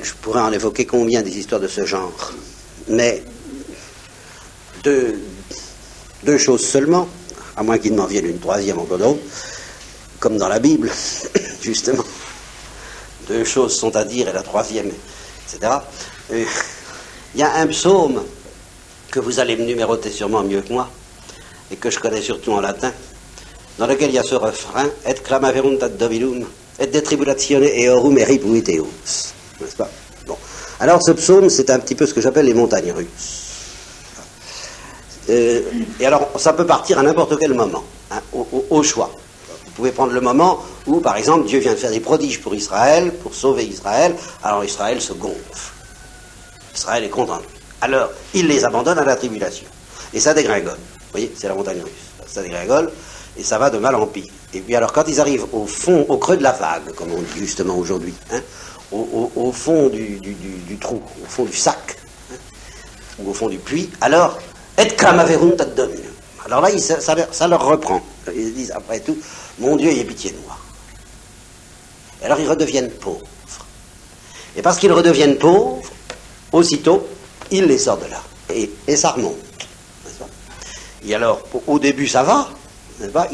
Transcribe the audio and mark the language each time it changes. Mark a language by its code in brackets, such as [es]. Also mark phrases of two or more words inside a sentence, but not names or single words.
[fr] Je pourrais en évoquer combien des histoires de ce genre. Mais deux choses seulement, à moins qu'il m'en vienne une troisième encore d'autre, comme dans la Bible, justement. Deux choses sont à dire et la troisième, etc. Il y a un psaume que vous allez me numéroter sûrement mieux que moi, et que je connais surtout en latin, dans lequel il y a ce refrain, « [la] Et clamaverunt ad Dominum, et de tribulatione eorum eripuiteus [fr] » n'est-ce pas? Bon. Alors ce psaume, c'est un petit peu ce que j'appelle les montagnes russes. Et alors, ça peut partir à n'importe quel moment, hein, au choix. Vous pouvez prendre le moment où, par exemple, Dieu vient de faire des prodiges pour Israël, pour sauver Israël, alors Israël se gonfle. Israël est content. Alors, il les abandonne à la tribulation. Et ça dégringole. Vous voyez, c'est la montagne russe. Ça dégringole, et ça va de mal en pis. Et puis alors, quand ils arrivent au fond, au creux de la vague, comme on dit justement aujourd'hui, hein, au fond du trou, au fond du sac, hein, ou au fond du puits, alors, [la] et clamaverunt ad Dominum. [fr] Alors là, ça leur reprend. Ils disent, après tout, mon Dieu, ayez pitié de moi. Et alors, ils redeviennent pauvres. Et parce qu'ils redeviennent pauvres, aussitôt, il les sort de là. Et ça remonte. N'est-ce pas? Et alors, au début, ça va. N'est-ce pas?